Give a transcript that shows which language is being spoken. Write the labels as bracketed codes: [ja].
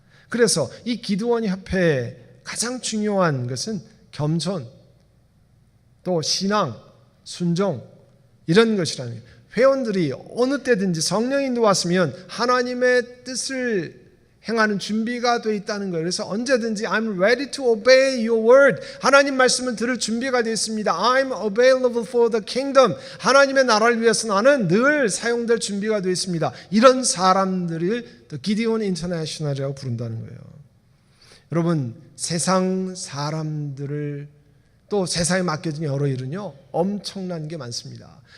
[ko] 그래서 이 기드온 협회의 가장 중요한 것은 겸손, 또 신앙, 순종 이런 것이라는 거예요. 회원들이 어느 때든지 성령이 인도왔으면 하나님의 뜻을 행하는 준비가 되어 있다는 거예요. 그래서 언제든지 [en] I'm ready to obey your word. [ko] 하나님 말씀을 들을 준비가 되어 있습니다. [en] I'm available for the kingdom. [ko] 하나님의 나라를 위해서 나는 늘 사용될 준비가 되어 있습니다. 이런 사람들을 The Gideon International이라고 부른다는 거예요. 여러분 세상 사람들을 또 세상에 맡겨진 여러 일은요 엄청난 게 많습니다.